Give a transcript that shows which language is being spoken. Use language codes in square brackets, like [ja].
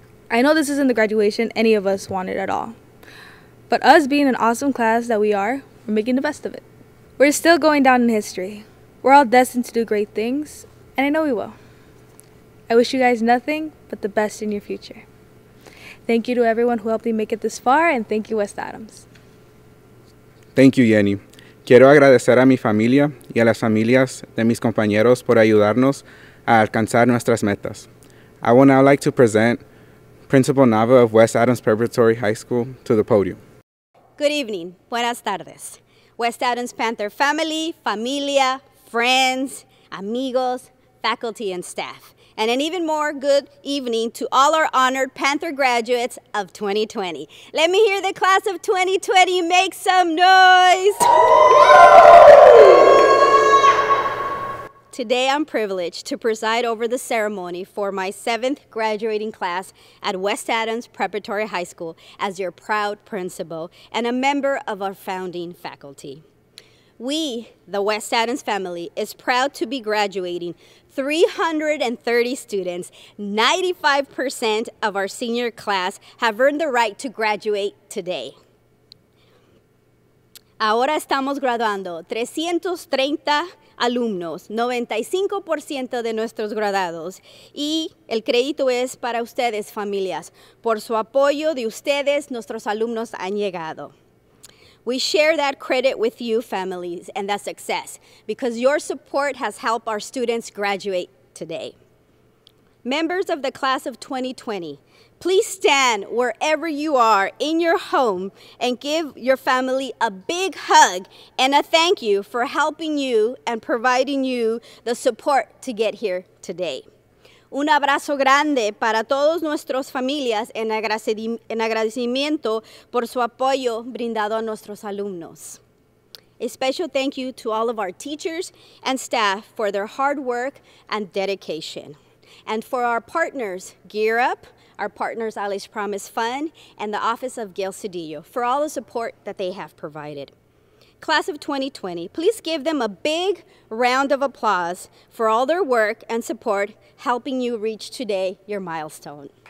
[en] I know this isn't the graduation any of us wanted at all. But us being an awesome class that we are, we're making the best of it. We're still going down in history. We're all destined to do great things, and I know we will. I wish you guys nothing but the best in your future. Thank you to everyone who helped me make it this far, and thank you, West Adams. Thank you, Yenny. [es] Quiero agradecer a mi familia y a las familias de mis compañeros por ayudarnos a alcanzar nuestras metas. [en] I would now like to present Principal Nava of West Adams Preparatory High School to the podium. Good evening. [es] Buenas tardes. [en] West Adams Panther family, [es] familia, [en] friends, [es] amigos, [en] faculty, and staff. And an even more good evening to all our honored Panther graduates of 2020. Let me hear the class of 2020 make some noise. Today I'm privileged to preside over the ceremony for my 7th graduating class at West Adams Preparatory High School as your proud principal and a member of our founding faculty. We, the West Adams family, is proud to be graduating 330 students. 95% of our senior class have earned the right to graduate today. [es] Ahora estamos graduando 330 alumnos, 95% de nuestros graduados. Y el crédito es para ustedes, familias. Por su apoyo de ustedes, nuestros alumnos han llegado. [en] We share that credit with you, families, and that success, because your support has helped our students graduate today. Members of the class of 2020, please stand wherever you are in your home and give your family a big hug and a thank you for helping you and providing you the support to get here today. [es] Un abrazo grande para todas nuestras familias en agradecimiento por su apoyo brindado a nuestros alumnos. [en] A special thank you to all of our teachers and staff for their hard work and dedication. And for our partners, Gear Up, our partners Alice Promise Fund, and the Office of Gail Cedillo for all the support that they have provided. Class of 2020, please give them a big round of applause for all their work and support helping you reach today your milestone.